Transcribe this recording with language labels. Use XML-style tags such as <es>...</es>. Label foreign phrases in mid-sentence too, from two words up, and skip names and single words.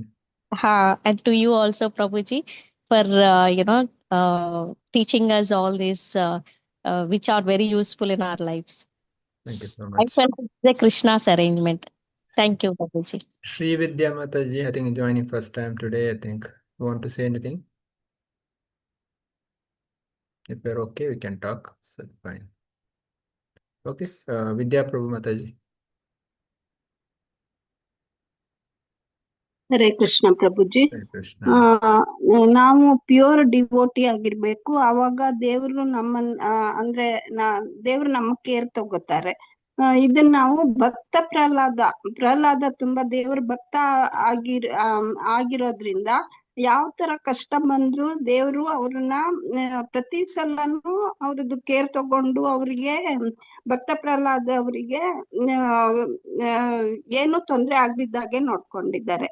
<en>And to you also, Prabhuji, for teaching us all these which are very useful in our lives. Thank you so I much. felt it's a Krishna's arrangement. Thank you, Prabhuji. Sri Vidya Mataji, I think joining first time today, I think. You want to say anything? If you're okay, we can talk. So fine. Okay. Vidya Prabhu Mataji.</en> <kn>ಹರೇ ಕೃಷ್ಣ ಪ್ರಭುಜಿ.</kn> <en>Hare Krishna.</en> <kn>ನಾವು</kn> <en>pure devotee</en> <kn>ಆಗಿರ್ಬೇಕು, ಅವಾಗ ದೇವರು ನಮ್ಮನ್ನ ಅಂದ್ರೆ ದೇವ್ರು ನಮ್ಮ ಕೇರ್ ತಗೋತಾರೆ. ಇದನ್ನ ನಾವು ಭಕ್ತ ಪ್ರಹ್ಲಾದ ತುಂಬಾ ದೇವ್ರ ಭಕ್ತ ಆಗಿರೋದ್ರಿಂದ ಯಾವ ತರ ಕಷ್ಟ ಬಂದ್ರು ದೇವ್ರು ಅವ್ರನ್ನ ಪ್ರತಿ ಸಲನು ಅವ್ರದ್ದು ಕೇರ್ ತಗೊಂಡು ಅವ್ರಿಗೆ ಭಕ್ತ ಪ್ರಹ್ಲಾದ ಅವರಿಗೆ ಏನು ತೊಂದ್ರೆ ಆಗ್ದಿದ್ದಾಗೆ ನೋಡ್ಕೊಂಡಿದ್ದಾರೆ.</kn>